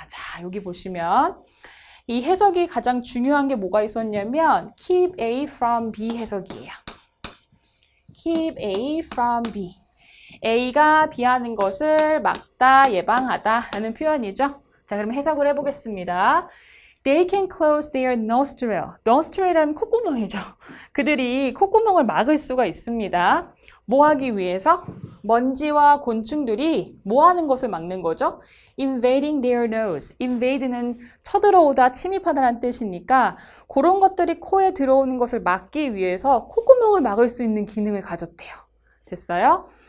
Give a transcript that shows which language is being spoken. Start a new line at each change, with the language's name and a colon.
Korean: 자, 여기 보시면 이 해석이 가장 중요한 게 뭐가 있었냐면
English: keep A from B
Korean: 해석이에요.
English: keep A from B.
Korean: A가 B하는 것을 막다, 예방하다 라는 표현이죠. 자, 그럼 해석을 해보겠습니다.
English: They can close their nostril.
Korean: nostril이라는 콧구멍이죠. 그들이 콧구멍을 막을 수가 있습니다. 뭐 하기 위해서? 먼지와 곤충들이 뭐 하는 것을 막는 거죠?
English: invading their nose.
Korean: invade는 쳐들어오다, 침입하다라는 뜻이니까 그런 것들이 코에 들어오는 것을 막기 위해서 콧구멍을 막을 수 있는 기능을 가졌대요. 됐어요?